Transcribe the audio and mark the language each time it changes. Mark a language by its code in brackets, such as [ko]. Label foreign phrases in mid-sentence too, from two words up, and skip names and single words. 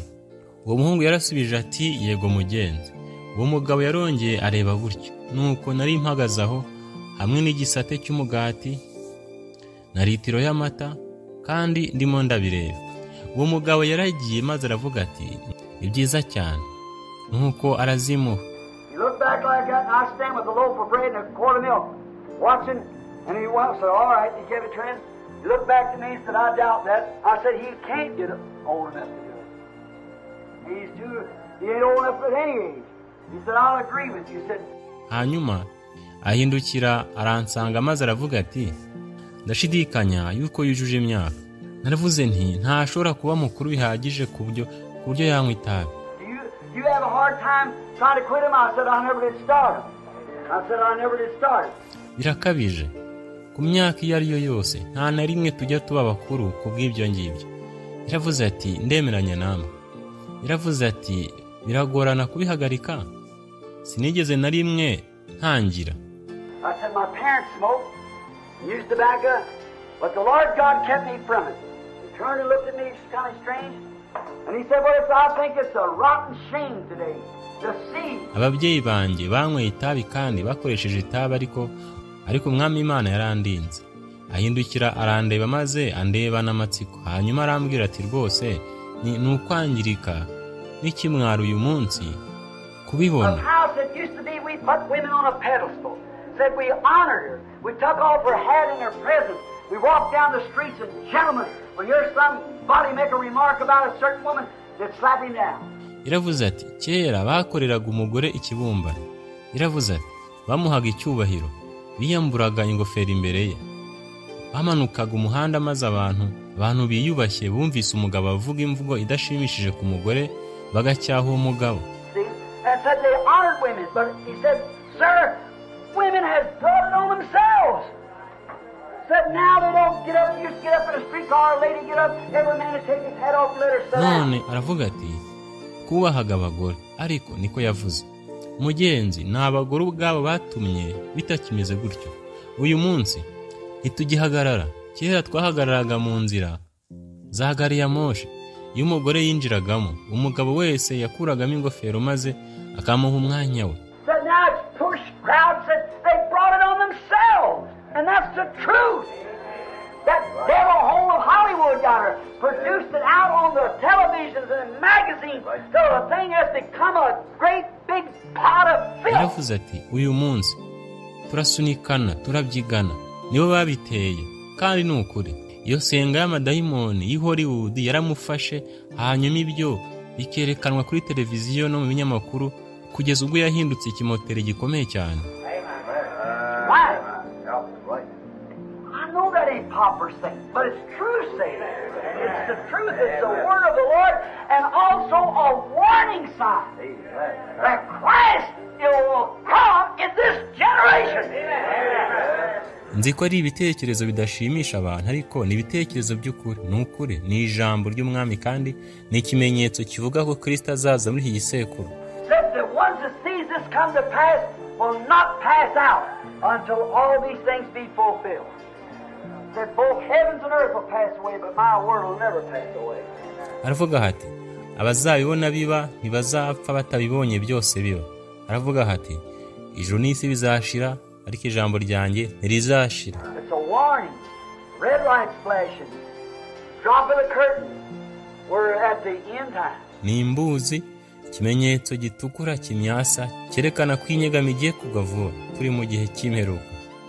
[rw] Uwo muhungu yarasubije ati, "Yego mugenzi." Uwo mugabo yarongeye areba gutyo. Nuko nari mpagaze aho hamwe n'igisate cy'umugati na litiro y'amata, kandi ndimo ndabireba. Uwo mugabo yaragiye maze aravuga ati, "Ni byiza cyane." Nuko arazimuha. [en] He looked back like that, and I stand with a loaf of bread and a quart of milk, watching, and he said, "All right," he gave it to him. He looked back to me and said, "I doubt that." I said, "He can't get old enough to do it. He ain't old enough at any age." He said, "I'll agree with you." He said, [rw] hanyuma ahindukira aransanga maze aravuga ati, "Ndashidikanya yuko yujuje imyaka." Naravuze nti, "Ntashobora kuba mukuru bihagije ku buryo yanywa itabi." [en] You have a hard time trying to quit him? I said, "I never did start." [rw] Birakabije. Ku myaka iyo ari yo yose, nta na rimwe tujya tuba bakuru ku bw'ibyo ngibyo. Yaravuze ati, "Ndemeranya namwe." Yaravuze ati, "Biragorana kubihagarika. Sinigeze na rimwe ntangira." [en] I said, "My parents smoked and used tobacco, but the Lord God kept me from it." He turned and looked at me kind of strange. And he said, "Well, I think it's a rotten shame today [rw] ababyeyi banjye banyweye itabi kandi bakoresheje itabi ariko umwami Imana yarandinze. Ahindukira arandeba maze andeba n'amatsiko, hanyuma arambwira ati rwose ni ukwangirika n'ikimwaro uyu munsi kubibona. [en] Said we honored her. We took off her hat in her presence. We walked down the streets and gentlemen, when hear somebody make a remark about a certain woman, they'd slap him down. [rw] Iravuze ati kera bakoreraga umugore ikibumbano. Iravuze ati bamuhaga icyubahiro, biyamburaga ingofero imbere ye. Bamanukaga umuhanda maze abantu biyubashye bumvise umugabo avuga imvugo idashimishije ku mugore bagacyaha uwo mugabo. [en] And said they honored women, but he said, sir, women has brought it on themselves. Said now they don't get up, used to get up in a streetcar, a lady get up, every man to take his hat off and let her sit down. [rw] None aravuga ati kubahaga abagore, ariko niko yavuze. Mugenzi, ni abagore ubwabo batumye bitakimeze gutyo. Uyu munsi ntitugihagarara. Kera twahagararaga mu nzira za gari ya moshi. Iyo umugore yinjiragamo, umugabo wese yakuragamo ingofero maze akamuha umwanya we. [en] So now it's push crowds that they brought it on themselves. And that's the truth. That devil hole of Hollywood got her, produced it out on the televisions and magazines, so the thing has become a great big pot of filth. [rw] Yaravuze ati uyu munsi turasunikana, turabyigana, nibo babiteye, kandi ni ukuri. Iyo senga y'amadayimoni y'i Hollywood yaramufashe, hanyuma ibyo bikerekanwa kuri televiziyo no mu binyamakuru kugeza ubwo yahindutse ikimoteri gikomeye cyane. [en] I know that ain't popular saying, but it's true saying. It's the truth. It's the word of the Lord, and also a warning sign that Christ will come in this generation. [rw] Nzi ko ari ibitekerezo bidashimisha abantu, ariko ni ibitekerezo by'ukuri. Ni ukuri, ni ijambo ry'umwami kandi ni ikimenyetso kivuga ko Kristo azaza muri iki gisekuru. [en] That the ones that sees this come to pass will not pass out until all these things be fulfilled. That both heavens and earth will pass away, but my word will never pass away. [rw] Aravuga hati abazabibona biba ntibazapfa batabibonye byose biba. Aravuga hati ijuru n'isi bizashira, ariko ijambo ryanjye ntirizashira. [en] It's a warning. Red lights flashing. Drop of the curtain. We're at the end time. [rw] Ni imbuzi, ikimenyetso gitukura kimyasa cyerekana ko inyegamo igiye kugwa vuba. Turi mu gihe cy'imperuka.